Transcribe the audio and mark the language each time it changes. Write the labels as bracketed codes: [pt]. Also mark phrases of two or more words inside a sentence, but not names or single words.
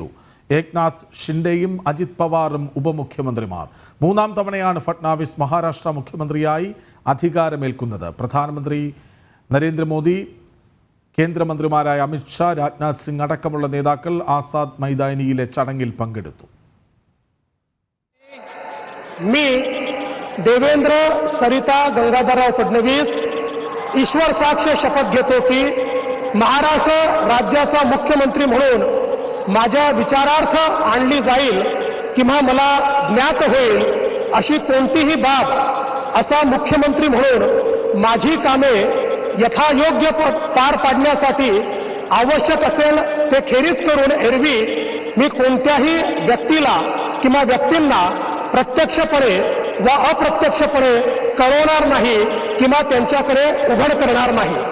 [ml] ഏക്നാഥ് ഷിൻഡെയും അജിത് പവാറും ഉപമുഖ്യമന്ത്രിമാർ. മൂന്നാം തവണയാണ് ഫട്നാവിസ് മഹാരാഷ്ട്ര മുഖ്യമന്ത്രിയായി അധികാരമേൽക്കുന്നത്. പ്രധാനമന്ത്രി നരേന്ദ്രമോദി, കേന്ദ്രമന്ത്രിമാരായ അമിത് ഷാ, രാജ്നാഥ് സിംഗ് അടക്കമുള്ള നേതാക്കൾ ആസാദ് മൈതാനിയിലെ ചടങ്ങിൽ പങ്കെടുത്തു. [mr] देवेंद्र सरिता गंगाधरराव फडणवीस ईश्वर साक्ष शपथ घेतो की महाराष्ट्र राज्याचा मुख्यमंत्री म्हणून माझ्या विचारार्थ आणली जाईल किंवा मला ज्ञात होईल अशी कोणतीही बाब असा मुख्यमंत्री म्हणून माझी कामे यथायोग्य पार पाडण्यासाठी आवश्यक असेल ते खेरीज करून एरवी मी कोणत्याही व्यक्तीला किंवा व्यक्तींना प्रत्यक्षपणे व अप्रत्यक्षपणे कळवणार नाही किंवा त्यांच्याकडे उघड करणार नाही.